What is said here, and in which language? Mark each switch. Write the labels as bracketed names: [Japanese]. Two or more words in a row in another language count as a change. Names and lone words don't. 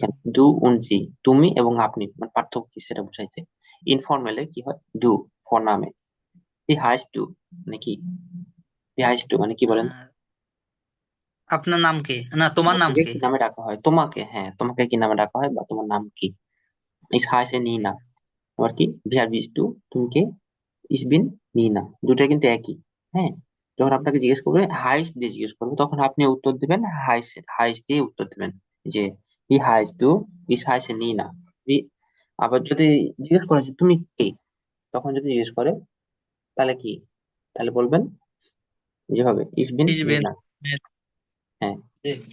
[Bangla] দেখেন [German] du und Sie, [Bangla] তুমি এবং আপনি, মানে পার্থক্য কি সেটা বুঝাইছে। ইনফর্মালে কি হয়, ডু, ফর নামে, [German] wie heißt du, [Bangla] মানে কি, [German] wie heißt du [Bangla] মানে কি বলেন? আহ, আপনার নাম কি, না তোমার নাম তোমাকে কি? কি নামে ডাকা হয়, তোমাকে, হ্যাঁ, তোমাকে কি নামে ডাকা হয়, বা তোমার নাম কি? [German] ich heiße [Bangla] জি। নিনা। আবার কি, [German] wer bist du, [Bangla] তুমি কে, [German] ich bin [Bangla] নিনা, দুটা কিন্তু একই। হ্যাঁ, যখন আপনাকে জিজ্ঞেস করবে, হাইস দিয়ে জিজ্ঞেস করবে, তখন আপনি উত্তর দিবেন হাইস, হাইস দিয়ে উত্তর দিবেন, যে [German] wie heißt du, ich heiße [Bangla] নিনা। আবার যদি জিজ্ঞেস করে যে তুমি কে, তখন যদি জিজ্ঞেস করে, তাহলে কি, তাহলে বলবেন যেভাবে [German] ich bin [Bangla] ইসবেন। নিনা। হ্যাঁ, জি।